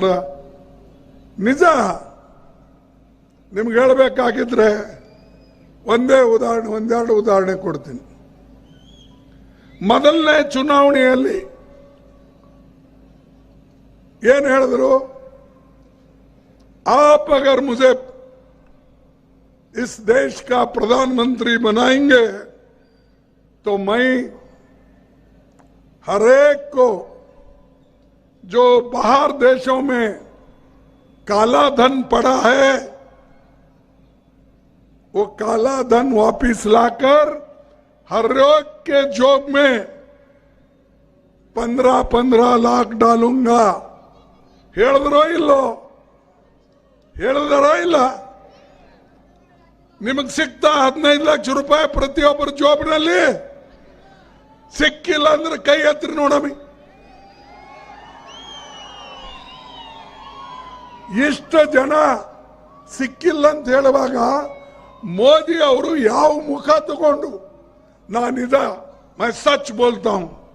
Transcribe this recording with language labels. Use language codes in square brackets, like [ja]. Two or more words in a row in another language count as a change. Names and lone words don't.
[kn] ನಿಜ ನಿಮ್ಗೆ ಹೇಳಬೇಕಾಗಿದ್ರೆ ಒಂದೆರಡು ಉದಾಹರಣೆ ಕೊಡ್ತೀನಿ. ಮೊದಲನೇ ಚುನಾವಣೆಯಲ್ಲಿ ಏನು ಹೇಳಿದ್ರು, [hi] आप अगर मुझे इस देश का प्रधानमंत्री बनाएंगे तो मैं हर एक को जो बाहर देशों में काला धन पड़ा है वो काला धन वापिस लाकर हर एक के जॉब में 15-15 लाख डालूंगा. [kn] ಹೇಳಿದ್ರೋ ಇಲ್ಲೋ? ಹೇಳಿದಾರೋ ಇಲ್ಲ? ನಿಮಗೆ ಸಿಗ್ತಾ 15 ಲಕ್ಷ ರೂಪಾಯಿ ಪ್ರತಿಯೊಬ್ಬರ ಜಾಬ್ನಲ್ಲಿ? ಸಿಕ್ಕಿಲ್ಲ ಅಂದ್ರೆ ಕೈ ಎತ್ತಿ ನೋಡಮಿ. ಇಷ್ಟು ಜನ ಸಿಕ್ಕಿಲ್ಲ ಅಂತ ಹೇಳುವಾಗ ಮೋದಿ ಅವರು ಯಾವ ಮುಖ ತಗೊಂಡು ನಾನಿದ [hi] मैं सच बोलता हूं.